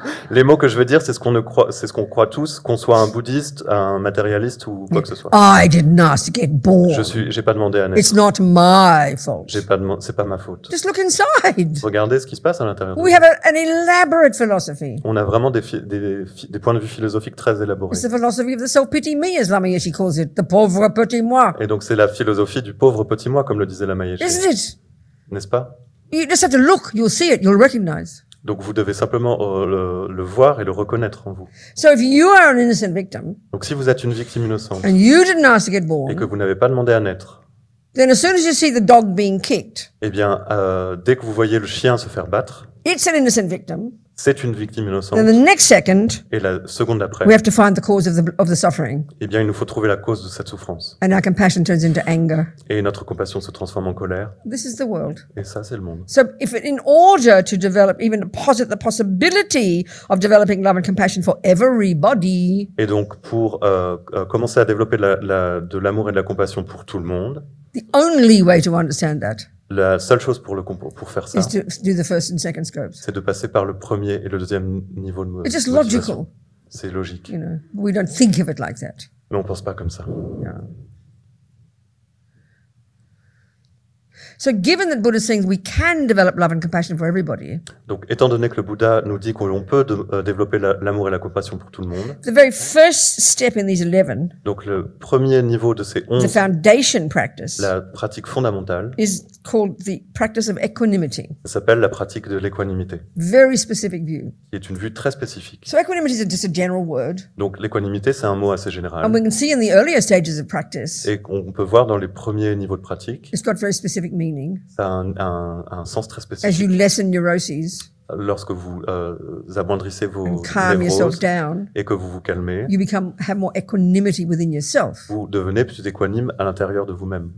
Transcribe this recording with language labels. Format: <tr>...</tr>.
<fr>Les mots que je veux dire, c'est ce qu'on croit tous, qu'on soit un bouddhiste, un matérialiste ou quoi que ce soit.</fr> <en>I didn't ask to get born.</en> <fr>J'ai pas demandé à naître.</fr> <en>It's not my fault.</en> <fr>C'est pas ma faute.</fr> <en>Just look inside.</en> <fr>Regardez ce qui se passe à l'intérieur.</fr> <en>We have an elaborate philosophy.</en> <fr>On a vraiment des points de vue philosophiques très élaborés.</fr> <en>It's the philosophy of the self-pity me, as Lama Yéshé calls it, the</en> <fr>pauvre petit moi. Et donc c'est la philosophie du pauvre petit moi, comme le disait Lama Yéshé.</fr> <en>Isn't it?</en> <fr>N'est-ce pas?</fr> <en>You just have to look, you'll see it, you'll recognize.</en> <fr>Donc vous devez simplement le voir et le reconnaître en vous.</fr> <en>So if you are an innocent victim,</en> <fr>donc si vous êtes une victime innocente</fr> <en>and you didn't ask to get born,</en> <fr>et que vous n'avez pas demandé à naître,</fr> <en>then as soon as you see the dog being kicked,</en> <fr>eh bien dès que vous voyez le chien se faire battre,</fr> <en>it's an innocent victim.</en> <fr>C'est une victime innocente.</fr> <en>Then the next second,</en> <fr>et la seconde d'après,</fr> <en>we have to find the cause of the suffering.</en> <fr>Eh bien, il nous faut trouver la cause de cette souffrance.</fr> <en>And our compassion turns into anger.</en> <fr>Et notre compassion se transforme en colère.</fr> <en>This is the world.</en> <fr>Et ça, c'est le monde.</fr> <en>So, in order to develop, even posit the possibility of developing love and compassion for everybody.</en> <fr>Et donc, pour commencer à développer de l'amour et de la compassion pour tout le monde.</fr> <en>The only way to understand that.</en> <fr>La seule chose pour faire ça, c'est de passer par le premier et le deuxième niveau de</fr> <en>It's just logical.</en> <fr>C'est logique.</fr> <en>You know, we don't think of it like that.</en> <fr>Mais on pense pas comme ça.</fr> <en>Yeah. So, given that Buddha is saying we can develop love and compassion for everybody.</en> <fr>Donc, étant donné que le Bouddha nous dit qu'on peut développer l'amour et la compassion pour tout le monde.</fr> <en>The very first step in these 11.</en> <fr>Donc, le premier niveau de ces 11.</fr> <en>The foundation practice.</en> <fr>La pratique fondamentale.</fr> <en>Is called the practice of equanimity.</en> <fr>Ça s'appelle la pratique de l'équanimité.</fr> <en>Very specific view.</en> <fr>Qui est une vue très spécifique.</fr> <en>So, equanimity is just a general word.</en> <fr>Donc, l'équanimité, c'est un mot assez général.</fr> <en>And we can see in the earlier stages of practice.</en> <fr>Et on peut voir dans les premiers niveaux de pratique.</fr> <en>It's got very specific meaning.</en> <fr>Ça a un sens très spécifique.</fr> <en>As you lessen neuroses,</en> <fr>lorsque vous amoindrissez vos névroses et que vous vous calmez,</fr> <en>you have more equanimity within yourself.</en> <fr>Vous devenez plus équanime à l'intérieur de vous-même.</fr>